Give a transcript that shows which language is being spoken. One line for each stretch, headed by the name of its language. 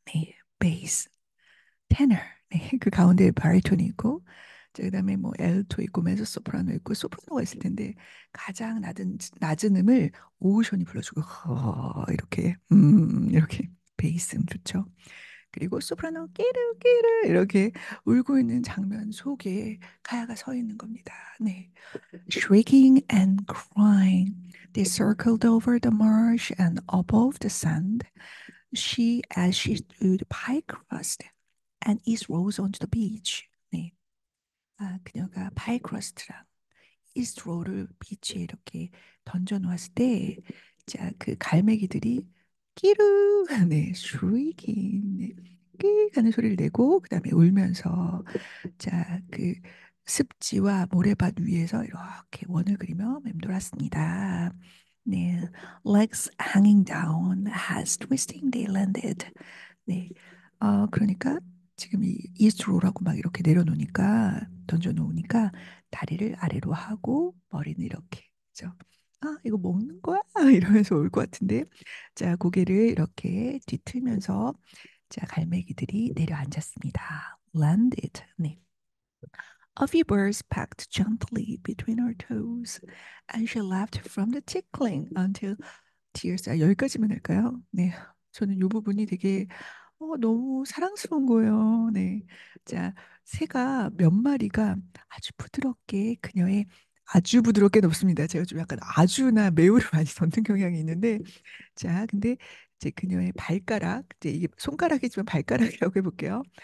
Korean: 네, 베이스, 테너. 네, 그 가운데 바리톤이 있고, 자, 그다음에 뭐 엘토 있고 메조소프라노 있고 소프라노가 있을 텐데 가장 낮은 음을 오션이 불러주고 이렇게 베이스 음 좋죠. 그리고 소프라노 끼르 이렇게 울고 있는 장면 속에 가야가 서 있는 겁니다. 네.
English: Shrieking and crying, they circled over the marsh and above the sand. As she stood pie crust and east rose onto the beach.
Korean: 네. 그녀가 파이 크러스트랑 이스트로를 비치에 이렇게 던져 놓았을 때, 자, 그 갈매기들이 끼르, 네, shrieking, 네, 끼 하는 소리를 내고, 그 다음에 울면서, 자, 그 습지와 모래밭 위에서 이렇게 원을 그리며 맴돌았습니다.
English: 네, legs hanging down, as twisting they landed.
Korean: 네, 그러니까 지금 이 이스트로라고 막 이렇게 내려놓으니까 던져 놓으니까 다리를 아래로 하고 머리는 이렇게, 그죠? 이거 먹는 거야? 이러면서 올 것 같은데, 자, 고개를 이렇게 뒤틀면서 자, 갈매기들이 내려앉았습니다.
English: Landed. 네. A few birds pecked gently between her toes, and she laughed from the tickling until tears.
Korean: 여기까지만 할까요? 네. 저는 이 부분이 되게 너무 사랑스러운 거예요. 네. 자, 새가 몇 마리가 아주 부드럽게 그녀의 아주 부드럽게 높습니다. 제가 좀 약간 아주나 매우를 많이 넣는 경향이 있는데, 자, 근데 이제 그녀의 발가락, 이제 이게 손가락이지만 발가락이라고 해볼게요.